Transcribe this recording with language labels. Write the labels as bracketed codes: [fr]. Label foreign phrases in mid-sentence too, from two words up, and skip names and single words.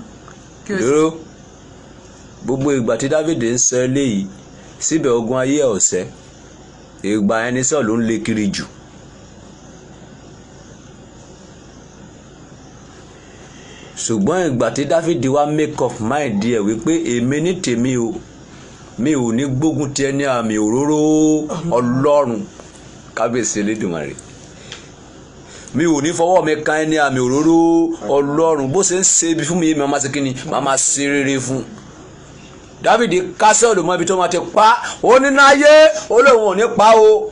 [yo] Dúró. Gbogbo ìgbà tí Dáfídì ń sọ eléyìí, síbẹ̀ ogun ayé ẹ̀ ọ̀sẹ̀. Ìgbà ẹni sọ ló ń lé kiri jù. Ṣùgbọ́n ìgbà tí Dáfídì wá [en] make up mind [yo] ẹ̀ wípé èmi ní tèmi o, mi ò ní gbógun ti ẹni àmì òróró Ọlọ́run, kábíyèsí Elédùmarè. Mi ò ní fọwọ́ mi kan ẹni àmì òróró Ọlọ́run. Bó ṣe ń ṣe ibi fún mi, màá máa ṣe kíni, màá máa ṣe rere fún. Dáfídì kásẹ̀ olùmọ̀ ibi tó máa ti pa, ó ní náyé, ó lóun ò ní pa o.